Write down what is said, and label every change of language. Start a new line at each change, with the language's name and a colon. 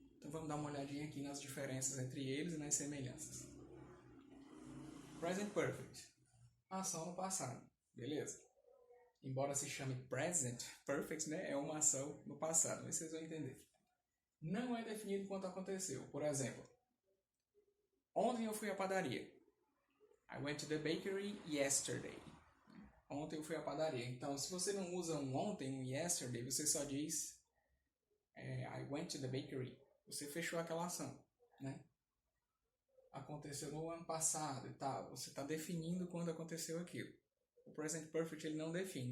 Portuguese: Então vamos dar uma olhadinha aqui nas diferenças entre eles e nas semelhanças. Present Perfect. Ação no passado. Beleza? Embora se chame Present Perfect, né, é uma ação no passado. Mas vocês vão entender. Não é definido quando aconteceu. Por exemplo, ontem eu fui à padaria.
English: I went to the bakery yesterday.
Portuguese: Ontem eu fui à padaria. Então, se você não usa um ontem, um yesterday, você só diz
English: I went to the bakery.
Portuguese: Você fechou aquela ação, né? Aconteceu no ano passado e tal. Você está definindo quando aconteceu aquilo. O present perfect ele não define.